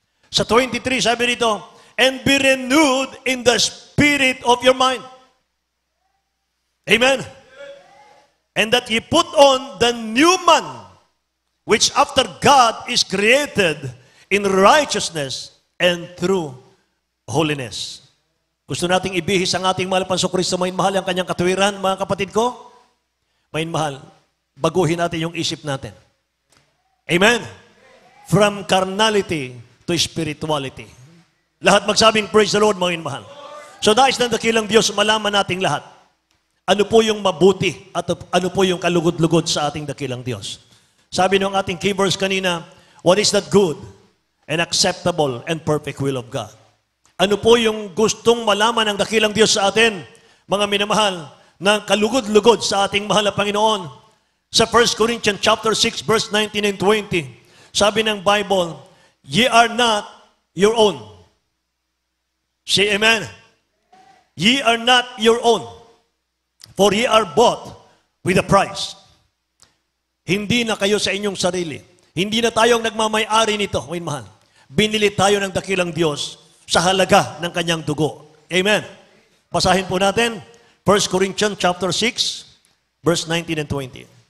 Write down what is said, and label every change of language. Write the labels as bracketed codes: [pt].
[tl] Sa 23, sabi nito, [en] and be renewed in the spirit of your mind. Amen. And that ye put on the new man, which after God is created in righteousness and true holiness. [tl] Gusto nating ibihis ang ating mahal Panso Kristo, may mahal ang kanyang katuwiran, mga kapatid ko. May mahal, baguhin natin yung isip natin. Amen? [en] From carnality to spirituality. [tl] Lahat magsabing, [en] praise the Lord, [tl] mga mahal. So nais ng dakilang Diyos, malaman nating lahat. Ano po yung mabuti at ano po yung kalugod-lugod sa ating dakilang Diyos. Sabi ng ating [en] key verse [tl] kanina, [en] what is that good and acceptable and perfect will of God? [tl] Ano po yung gustong malaman ng dakilang Diyos sa atin, mga minamahal, na kalugod-lugod sa ating mahal na Panginoon? [en] Sa 1 Corinthians chapter 6, verse 19 and 20, [tl] sabi ng Bible, [en] ye are not your own. Say amen. Ye are not your own, for ye are bought with a price. [tl] Hindi na kayo sa inyong sarili. Hindi na tayong nagmamay-ari nito, may mahal. Binili tayo ng dakilang Diyos sa halaga ng kanyang dugo. Amen. Basahin po natin 1 Corinthians chapter 6, verse 19 and 20.